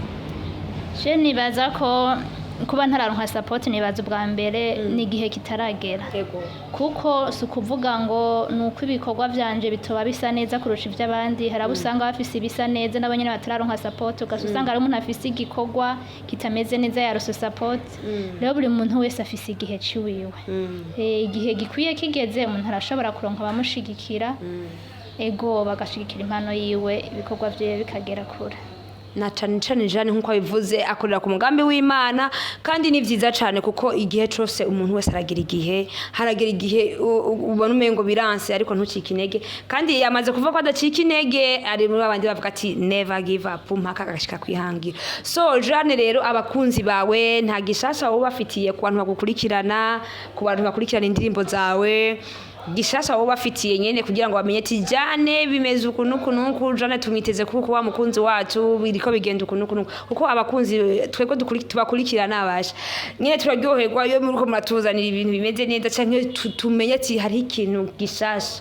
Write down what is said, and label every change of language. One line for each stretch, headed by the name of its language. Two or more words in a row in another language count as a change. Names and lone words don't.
Rundi: je nibaza ko kuba ntararonka support nibaza ubwa mbere ni igihe kitaragera kuko si ukuvuga ngo nuko ibikorwa vyanje bitoba bisa neza kurusha ivy'abandi hari abo usanga bafise ibisa neza nabo nyene batararonka support ugasanga ari umuntu afise igikorwa kitameze neza yarose support rero buri muntu wese afise igihe ciwiwe igihe gikwiye kigeze umuntu arashobora kuronka abamushigikira ego bagashigikira impano yiwe ibikorwa vyiwe bikagera kure na cane jane nkuko bivuze akorera ku mugambi w'Imana kandi ni vyiza cane kuko igihe cyose umuntu wese aragira igihe ubona umengo biranse ariko ntucike intege kandi yamaze kuvuga ko adacika intege ari muri abandi bavuga ati
English: never give up
Rundi: mpaka agashika kwihangira so jane rero abakunzi bawe nta gishasha wowe bafitiye ku bantu bagukurikirana ku bantu bakurikirana indirimbo zawe gishasha wowe bafitiye nyene kugira ngo bamenye ati jane bimeze ukuntu jane tumwiteze kuko wa mukunzi wacu biriko bigenda ukuntu kuko abakunzi twego tubakurikirana abasha nyene turaryoherwa iyo muriko muratuzanira ibintu bimeze neza canke tumenye ati hari ikintu gishasha